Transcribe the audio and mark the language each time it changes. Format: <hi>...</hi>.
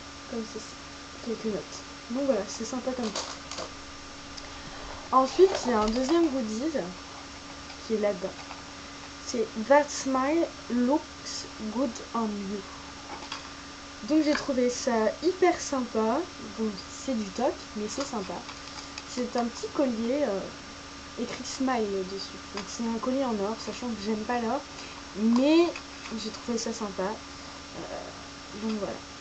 <fr>Comme ceci, quelques notes. Donc voilà, c'est sympa comme ça. Ensuite, il y a un deuxième goodies qui est là-dedans. C'est</fr> <en>That smile looks good on you.</en> <fr>Donc j'ai trouvé ça hyper sympa. Bon, c'est du toc, mais c'est sympa. C'est un petit collier écrit smile dessus. Donc c'est un collier en or, sachant que j'aime pas l'or. Mais j'ai trouvé ça sympa. Donc voilà.</fr>